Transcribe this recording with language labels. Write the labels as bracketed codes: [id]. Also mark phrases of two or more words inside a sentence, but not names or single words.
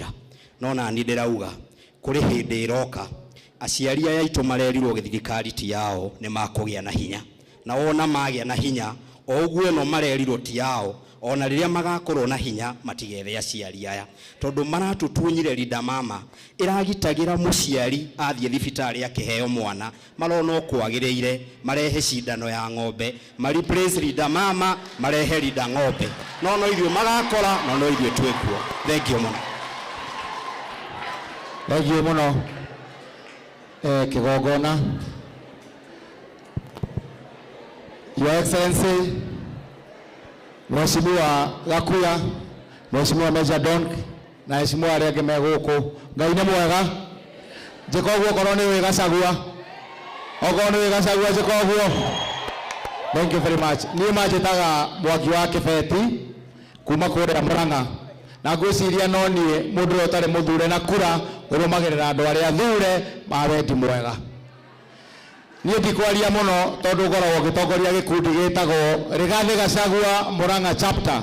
[ki] No nani ndĩrauga kũrĩ hĩndĩ ĩroka aciari aya aitũ marerirwo thirikari ti yao nĩ makũgĩa na hinya, na ona magĩa na hinya o ũguo no marerirwo ti yao, ona rĩrĩa magakorwo na hinya matigethe aciari aya tondũ maratutunyire Linda Mama ĩragitagĩra mũciari athiĩ thibitarĩ akĩheo mwana marona kwagĩrĩire marehe cindano ya ng'ombe replace Linda Mama marehe Linda ng'ombe no ithuĩ magakora no ithuĩ twĩkuo. [en] Thank you mũno. Thank you mũno. Kĩgongona. Your Excellency [ki] Mheshimiwa Gakuya, Mheshimiwa Major Dong, na Mheshimiwa arĩa angĩ megũkũ. Ngai nĩ mwega. Njĩka ũguo korwo nĩ wĩ Gachagua. Okorwo nĩ wĩ Gachagua njĩka ũguo. [en] Thank you very much. [ki] Niĩ manjĩtaga Mwangi wa Kĩbeti kuma kũrĩa Mũrang'a. Na ngwĩciria no niĩ mũndũ ũrĩa ũtarĩ mũthure na kura ũrũmagĩrĩra andũ arĩa athure ma wendi mwega. Niĩ ndikwaria mũno tondũ ngoragwo ngĩtongoria gĩkundi gĩtagwo Rigathi Gachagua Mũrang'a chapter.